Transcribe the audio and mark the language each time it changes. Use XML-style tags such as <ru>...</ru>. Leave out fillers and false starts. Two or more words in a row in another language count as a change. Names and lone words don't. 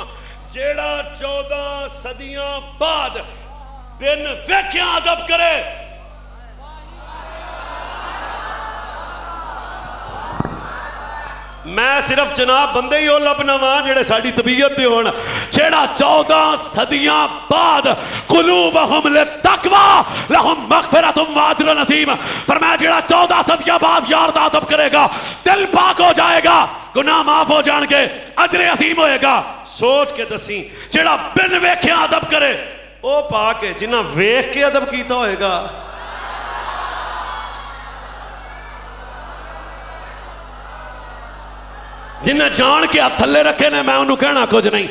<pa>جیہڑا 14 صدیاں بعد بن ویکھیا ادب کرے میں صرف جناب بندے ہی لبھنا وا جیہڑے ساڈی طبیعت دے ہوݨ. جیہڑا 14 صدیاں بعد</pa> <ar>قلوبهم للتقوى لهم مغفرة وأجر عظيم.</ar> <pa>فرمایا جیہڑا 14 صدیاں بعد یار دا ادب کرے گا دل پاک ہو جائے گا، گناہ معاف ہو جاݨگے، اجر عظیم ہوئے گا. سوچ کے دسی جیہڑا بن ویکھیا ادب کرے او پاک ہے، جنہاں ویکھ کے ادب کیتا ہوئے گا. جنہیں جان کے ہاتھ تھلے رکھے نے میں انہوں نے کہنا کچھ نہیں.</pa>